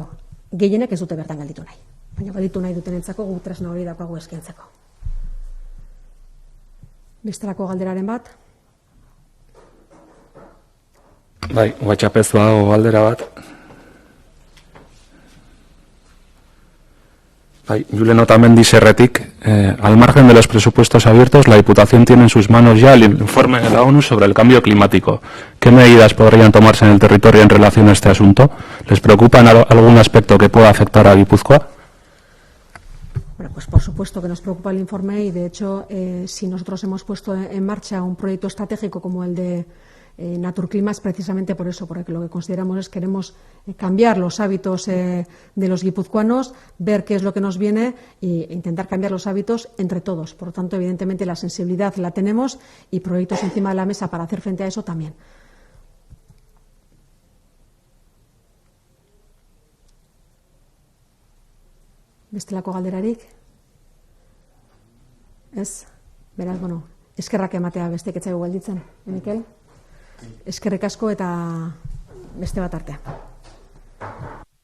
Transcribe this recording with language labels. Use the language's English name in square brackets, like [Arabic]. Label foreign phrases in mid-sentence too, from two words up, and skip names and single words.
[Basque] Gehienek ez dute bertan gelditu nahi. Baina gelditu nahi dutenentzako guk tresna hori daukagu eskaintzeko. Bestelako galderaren bat? Bai, WhatsAppez badago galdera bat. Julen Otamendi Serretik, [Spanish] al margen de los presupuestos abiertos, la Diputación tiene en sus manos ya el informe de la ONU sobre el cambio climático. ¿Qué medidas podrían tomarse en el territorio en relación a este asunto? ¿Les preocupa algún aspecto que pueda afectar a Guipúzcoa? Bueno, pues por supuesto que nos preocupa el informe y de hecho si nosotros hemos puesto en marcha un proyecto estratégico como el de Naturclima es precisamente por eso, porque lo que consideramos es que queremos cambiar los hábitos de los guipuzcoanos, ver qué es lo que nos viene e intentar cambiar los hábitos entre todos. Por lo tanto, evidentemente, la sensibilidad la tenemos y proyectos encima de la mesa para hacer frente a eso también. [Basque] Bestelako galderarik? Ez? Beraz, eskerrak ematea bestek etzaigu gelditzen, Mikel? Eskerrik asko eta beste bat arte.